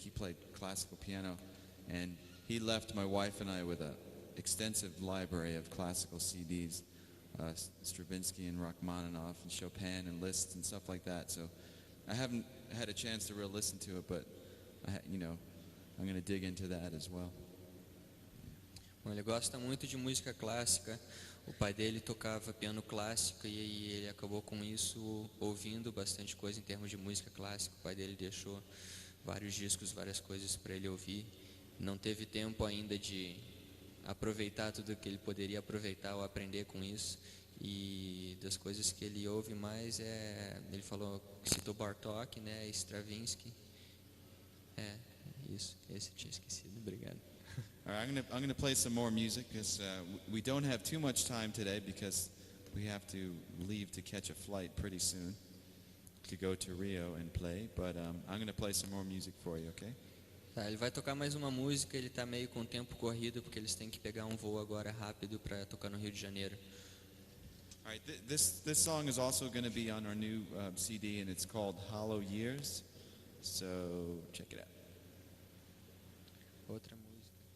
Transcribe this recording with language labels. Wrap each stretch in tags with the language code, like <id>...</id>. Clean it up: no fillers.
<en>He played classical piano, and he left my wife and I with a extensive library of classical CDs, Stravinsky and Rachmaninoff and Chopin and Liszt and stuff like that. So I haven't had a chance to really listen to it, but you know, I'm going to dig into that as well.</en> <pt>Bom, ele gosta muito de música clássica. O pai dele tocava piano clássico e aí ele acabou com isso ouvindo bastante coisa em termos de música clássica. O pai dele deixou vários discos, várias coisas para ele ouvir. Não teve tempo ainda de aproveitar tudo que ele poderia aproveitar ou aprender com isso. E das coisas que ele ouve mais ele falou, citou Bartók, né, Stravinsky. Isso, esse eu tinha esquecido. Obrigado.</pt> <en>All right, I'm gonna play some more music because we don't have too much time today because we have to leave to catch a flight pretty soon to go to Rio and play. But I'm gonna play some more music for you, okay?</en> <pt>Tá, ele vai tocar mais uma música. Ele está meio com o tempo corrido porque eles têm que pegar um voo agora rápido para tocar no Rio de Janeiro.</pt> <en>All right, this song is also going to be on our new CD, and it's called Hollow Years. So check it out.</en> <pt>Outra música.</pt>